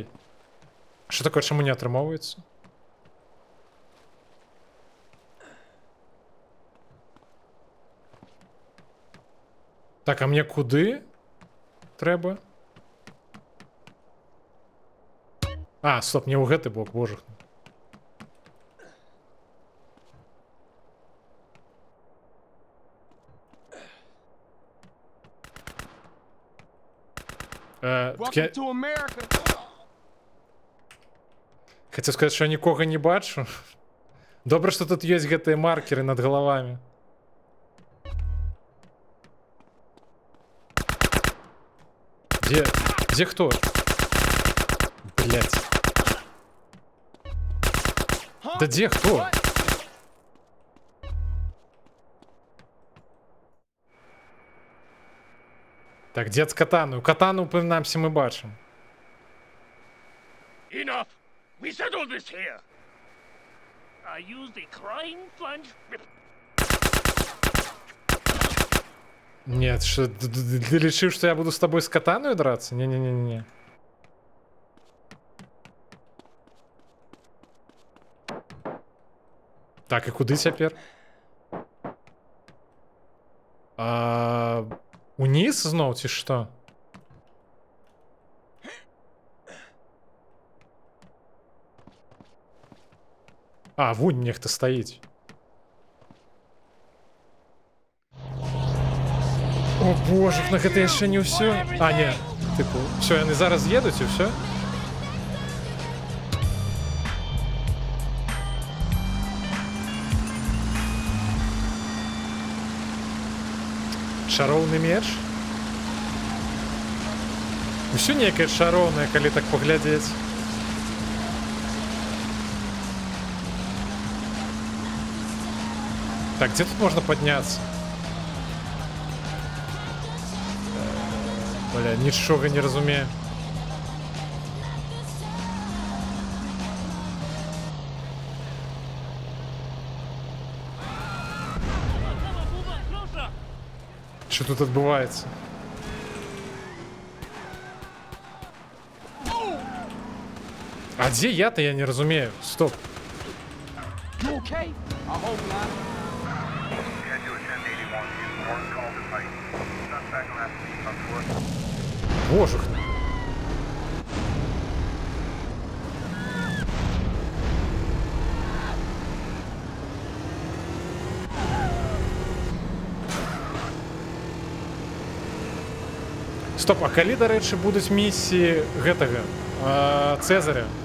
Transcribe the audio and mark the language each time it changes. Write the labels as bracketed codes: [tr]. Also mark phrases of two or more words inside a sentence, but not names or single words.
[uk] Що таке, чому не отримовується? Так, а мені куди треба? А, стоп, не у [be] гэты бок, [uk] боже. [en] Welcome to America. [uk] Хотів сказати, що я нікого не бачу. Добре, що тут є гэтые маркери над головами. [ru] Где кто? Блять. Да где кто? [uk] Так, дед з катаною. Катану, принаймні, ми бачимо. [en] Enough. We settled this here. I used a crying plunge. [ru] Нет, что, ты решил, что я буду с тобой с катаной драться? Не-не-не-не. [uk] Так, і куди тепер? Униз знов, чи що? А, вунь нехто стоїть. О боже, на гэта ще не все. А, ні. Типу, все, вони зараз їдуть і все. [be] Шароўны меч? Усё некае шароўнае, калі так паглядзець. [ru] Так, где тут можно подняться? Бля, [be] нічога не разумею. [uk] Що тут відбувається? А де я-то, я не розумію. Стоп. [en] You okay? I hope not. [uk] Боже. Стоп, а калі, до речі, будуть місії гэтага Цезаря?